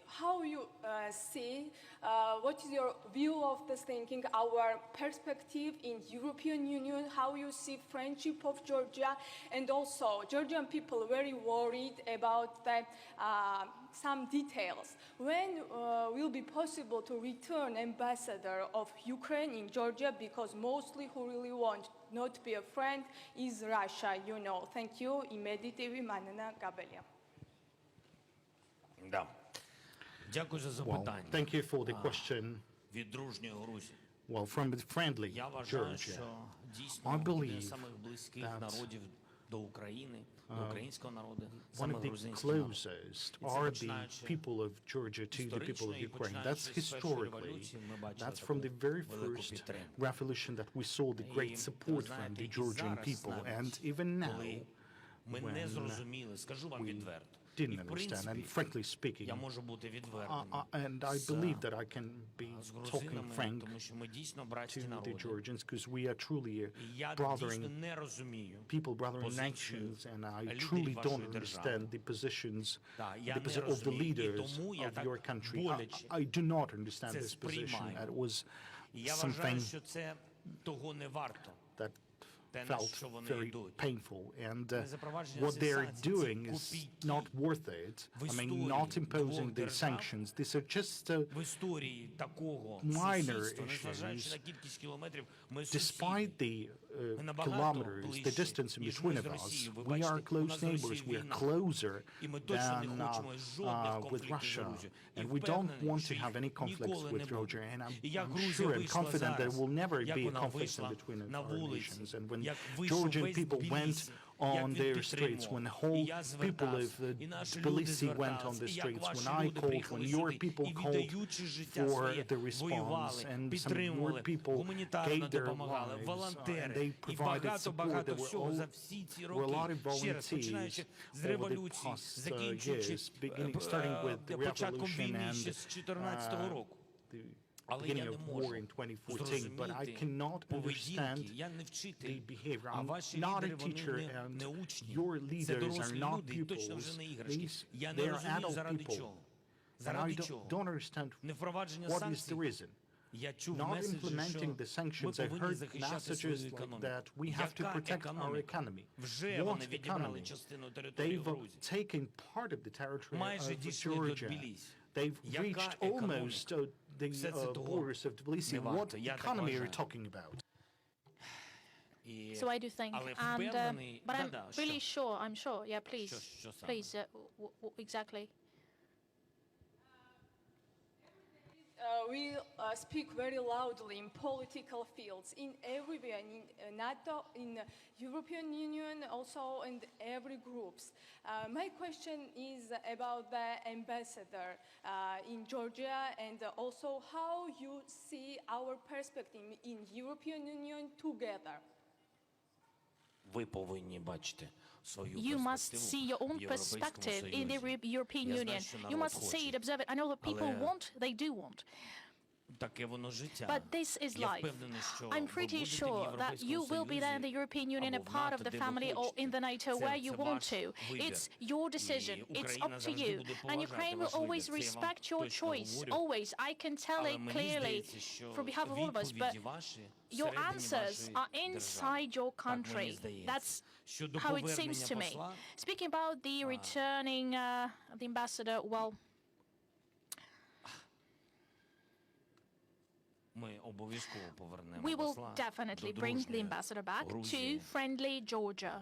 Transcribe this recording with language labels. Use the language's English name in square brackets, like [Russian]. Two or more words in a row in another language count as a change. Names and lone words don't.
[English] How you see, what is your view of this thinking, our perspective in European Union, how you see friendship of Georgia, and also Georgian people very worried about the, some details. When will be possible to return ambassador of Ukraine in Georgia, because mostly who really want not be a friend is Russia, you know. Thank you. Imediately, Manana Gabelia. [Ukrainian] Да. Дякую за [English] Well, [Ukrainian] запитання. [English] thank you for the question. [Ukrainian] Від дружньої Грузії. [English] Well, from the friendly [Ukrainian] Я вважаю, [English] Georgia, [Ukrainian] що [English] I [Ukrainian] дійсно один [English] believe [Ukrainian] з самих близьких [English] that, [Ukrainian] народів до України, до українського народу, [English] one [Ukrainian] саме [English] of the [Ukrainian] грузинський народ. [English] closest [Ukrainian] І це [English] are the [Ukrainian] починаючи [English] people of Georgia to the people of [Ukrainian] історично і [English] Ukraine. [Ukrainian] починаючи [English] That's [Ukrainian] з першої [English] historically. [Ukrainian] революції ми бачили [English] That's from the [Ukrainian] таку [English] very [Ukrainian] велику [English] first [Ukrainian] підтримку. [English] revolution that we saw the [Ukrainian] І [English] great [Ukrainian] ви [English] support from [Ukrainian] знаєте, [English] the [Ukrainian] і [English] Georgian [Ukrainian] зараз [English] people. [Ukrainian] навіть, [English] And even now, [Ukrainian] коли ми не [English] when [Ukrainian] зрозуміли, скажу вам відверто, і [English] didn't [Ukrainian] в [English] understand, and [Ukrainian] принципі, [English] frankly speaking, [Ukrainian] я можу бути відвертим [English] and I [Ukrainian] з [English] believe that I can be [Ukrainian] з [English] talking [Ukrainian] грузинами, [English] frank [Ukrainian] тому що ми дійсно [English] to [Ukrainian] братські [English] the [Ukrainian] народи. [English] Georgians because we are truly [Ukrainian] І я [English] brothering [Ukrainian] дійсно не розумію [English] people, brothering [Ukrainian] позицію [English] nations, and I [Ukrainian] лідерів [English] truly [Ukrainian] вашої [English] don't [Ukrainian] держави. [English] understand the positions, [Ukrainian] Так, я [English] the [Ukrainian] не [English] position of the [Ukrainian] розумію, і [English] leaders [Ukrainian] тому я [English] of [Ukrainian] так [English] your country. [Ukrainian] боляче [English] I do not understand [Ukrainian] це [English] this position. [Ukrainian] сприймаю. [English] It was [Ukrainian] І я вважаю, [English] something [Ukrainian] що це того не варто. [English] that [Ukrainian] те, на [English] felt [Ukrainian] що вони [English] very [Ukrainian] йдуть. [English] painful, and [Ukrainian] Запровадження [English] what they're [Ukrainian] санкцій, [English] doing [Ukrainian] це [English] is [Ukrainian] копійки [English] not worth it. [Ukrainian] в [English] I mean, [Ukrainian] історії [English] not imposing [Ukrainian] двох [English] the [Ukrainian] держав, [English] sanctions. These are just [Ukrainian] В історії такого [English] minor [Ukrainian] сусідства, незважаючи [English] issues. [Ukrainian] на кількість кілометрів, ми [English] Despite [Ukrainian] сусіди. [English] the [Ukrainian] Ми набагато [English] kilometers, the [Ukrainian] ближче, [English] distance in [Ukrainian] ніж [English] between [Ukrainian] ми [English] of [Ukrainian] з [English] us, [Ukrainian] Росією. Ви [English] we [Ukrainian] бачите, [English] are [Ukrainian] у [English] close [Ukrainian] нас з Росією [English] neighbors. We are [Ukrainian] війна. [English] closer [Ukrainian] І ми точно не [English] than [Ukrainian] хочемо жодних [English] with [Ukrainian] конфліктів з [English] Russia, [Ukrainian] Грузією. І [English] and we don't [Ukrainian] впевнений, [English] want [Ukrainian] що [English] to have any [Ukrainian] їх [English] conflicts [Ukrainian] ніколи не [English] with [Ukrainian] буде. [English] Georgia. And [Ukrainian] І як [English] I'm [Ukrainian] Грузія [English] sure and [Ukrainian] вийшла [English] confident there [Ukrainian] зараз, [English] will never [Ukrainian] як [English] be a [Ukrainian] вона [English] conflict in [Ukrainian] вийшла [English] between [Ukrainian] на [English] our [Ukrainian] вулиці, [English] nations. And when [Ukrainian] як вийшов [English] Georgian [Ukrainian] весь [English] people went [Ukrainian] Тбілісі [English] on their [Ukrainian] він [English] streets, when the whole [Ukrainian] підтримував. І я [English] people of [Ukrainian] звертався, і наші люди [English] Tbilisi went on [Ukrainian] зверталися, [English] the [Ukrainian] і як [English] streets, [Ukrainian] ваші [English] when I [Ukrainian] люди [English] called, [Ukrainian] приїхали [English] when your [Ukrainian] сюди, [English] people [Ukrainian] і [English] called [Ukrainian] віддаючи життя [English] for [Ukrainian] своє, [English] the response, [Ukrainian] воювали, [English] and some of your [Ukrainian] підтримували, [English] people [Ukrainian] гуманітарно [English] gave their [Ukrainian] допомагали, [English] lives, and [Ukrainian] волонтери, [English] they [Ukrainian] і [English] provided support. [Ukrainian] багато [English] There were [Ukrainian] всього за всі ці [English] were a lot [Ukrainian] роки, [English] of [Ukrainian] ще раз, починаючи [English] volunteers [Ukrainian] з [English] over the [Ukrainian] революції, [English] past [Ukrainian] закінчуючи [English] starting with the [Ukrainian] початком [English] revolution [Ukrainian] війни ще [English] and [Ukrainian] з 2014 року. [English] the [Ukrainian] Але я [English] beginning [Ukrainian] не [English] of war [Ukrainian] можу [English] in 2014, but I [Ukrainian] зрозуміти [English] cannot [Ukrainian] поведінки. [English] understand [Ukrainian] Я не [English] the [Ukrainian] вчитель, [English] behavior. [Ukrainian] а [English] I'm [Ukrainian] ваші [English] not a [Ukrainian] лідери, [English] teacher, [Ukrainian] вони не [English] and [Ukrainian] учні. [English] your [Ukrainian] Це [English] leaders are [Ukrainian] дорослі [English] not [Ukrainian] люди, і точно вже [English] pupils. [Ukrainian] не іграшки. [English] These, [Ukrainian] Я [English] they [Ukrainian] не [English] are [Ukrainian] розумію, [English] adult [Ukrainian] заради [English] people. [Ukrainian] чого. [English] And I [Ukrainian] Заради чого? [English] don't understand [Ukrainian] Не впровадження [English] what is [Ukrainian] санкцій. [English] the reason. [Ukrainian] Я чув [English] Not [Ukrainian] меседжі, [English] implementing the [Ukrainian] що ми [English] sanctions. I [Ukrainian] повинні [English] heard [Ukrainian] захищати свою [English] messages like [Ukrainian] економіку. [English] that we have to [Ukrainian] Яка [English] protect our [Ukrainian] економіка? [English] economy. [Ukrainian] Вже [English] What [Ukrainian] вони відібрали [English] economy? [Ukrainian] частину території [English] They've [Ukrainian] Грузії. [English] taken part of the territory [Ukrainian] Майже [English] of [Ukrainian] дійшли до [English] Georgia. [Ukrainian] Тбілісі. [English] They've [Ukrainian] Яка [English] reached [Ukrainian] економіка? [English] almost the [Ukrainian] Все це того [English] borders of Tbilisi. [Ukrainian] не [English] What [Ukrainian] варто. Я так [English] economy are you [Ukrainian] вважаю. [English] talking about? [Ukrainian] І- [English] So I do think, [Ukrainian] Але [English] and [Ukrainian] впевнений, [English] but I'm [Ukrainian] да-да, [English] really [Ukrainian] що? [English] sure. I'm sure. Yeah, please, [Ukrainian] Що саме? [English] please. Exactly. We speak very loudly in political fields, in everywhere, in NATO, in European Union, also in every groups. My question is about the ambassador in Georgia, and also how you see our perspective in European Union together. [Ukrainian] Ви повинні бачити свою [English] You must [Ukrainian] перспективу [English] see your [Ukrainian] в [English] own [Ukrainian] Європейському [English] perspective in the [Ukrainian] Союзі. [English] European [Ukrainian] Я знаю, [English] Union. [Ukrainian] що [English] You [Ukrainian] народ [English] must see it, [Ukrainian] хоче. [English] observe it. I know what people [Ukrainian] Але- [English] want. They do want. [Ukrainian] Таке воно життя. [English] But this is [Ukrainian] Я [English] life. [Ukrainian] впевнений, що [English] I'm [Ukrainian] ви [English] pretty [Ukrainian] будете в [English] sure that you [Ukrainian] Європейському [English] will be there in the [Ukrainian] Союзі [English] European Union, a [Ukrainian] або в [English] part [Ukrainian] НАТО, [English] of the [Ukrainian] де ви [English] family, or [Ukrainian] хочете. [English] in the NATO [Ukrainian] Це- [English] where you [Ukrainian] це [English] want [Ukrainian] ваш [English] to. [Ukrainian] вибір. [English] It's your decision. [Ukrainian] І [English] It's [Ukrainian] Україна [English] up to [Ukrainian] завжди [English] you. [Ukrainian] буде [English] And [Ukrainian] поважати [English] Ukraine will [Ukrainian] ваш вибір. [English] always [Ukrainian] Це я вам [English] respect your [Ukrainian] точно [English] choice. [Ukrainian] говорю. [English] Always. I can tell [Ukrainian] Але [English] it [Ukrainian] мені [English] clearly [Ukrainian] здається, що [English] for behalf of all of us. But [Ukrainian] відповіді ваші [English] your [Ukrainian] всередині [English] answers [Ukrainian] вашої [English] are [Ukrainian] держави. [English] inside your [Ukrainian] Так мені [English] country. [Ukrainian] здається. [English] That's [Ukrainian] Щодо [English] how it seems to [Ukrainian] повернення [English] me. [Ukrainian] посла, [English] Speaking about the returning the ambassador, well, [Ukrainian] ми обов'язково повернемо [English] we will [Ukrainian] посла [English] definitely [Ukrainian] до [English] bring the [Ukrainian] дружньої [English] ambassador back to [Ukrainian] Грузії. [English] friendly Georgia.